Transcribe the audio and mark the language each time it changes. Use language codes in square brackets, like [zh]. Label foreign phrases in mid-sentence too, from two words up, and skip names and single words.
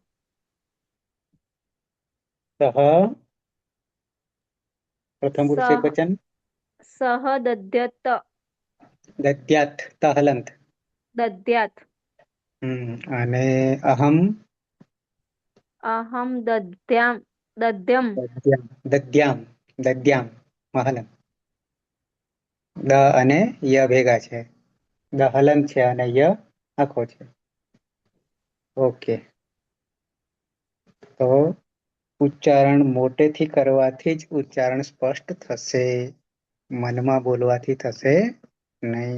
[sa] सह प्रथम पुरुष सह एकवचन सह दध्यत दद्यात तहलंत दद्यात् [gu] અને અહમ [sa] अहं दद्याम दद्यम [gu] દદ્યામ દદ્યામ મહલમ દ અને ય ભેગા છે દહલન છે અને ય આખો છે ઓકે તો ઉચ્ચારણ મોટેથી કરવાથી જ ઉચ્ચારણ સ્પષ્ટ થશે મનમાં બોલવાથી થશે નહીં